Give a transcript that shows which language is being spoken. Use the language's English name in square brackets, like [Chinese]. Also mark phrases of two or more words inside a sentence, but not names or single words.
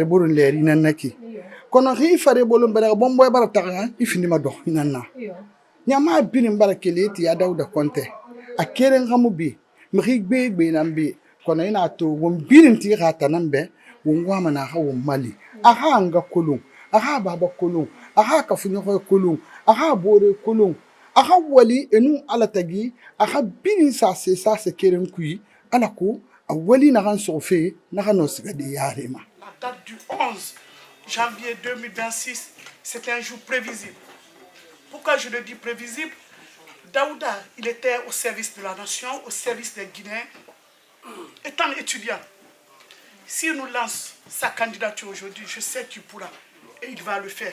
[Susu] burun leri nan naki kono ri fare bolum belaga bombo e barata ifini ma do hinanna nyama birin barakeli ya Daouda Conté a keren gamu bi mi gbe nan bi kono ina to won birin ti gata nan be won wa mana ha won mali aha anga kolon aha baba kolon aha kafunyo kolon aha bore kolon aha wali enu ala tagi aha birin sa se keren kui ala ko a wali na ran sofe na ran osigade yarema. [French] La date du 11 janvier 2026, c'est un jour prévisible. Pourquoi je le dis prévisible? Daouda, il était au service de la nation, au service des Guinéens. Étant étudiant, s'il nous lance sa candidature aujourd'hui, je sais qu'il pourra et il va le faire.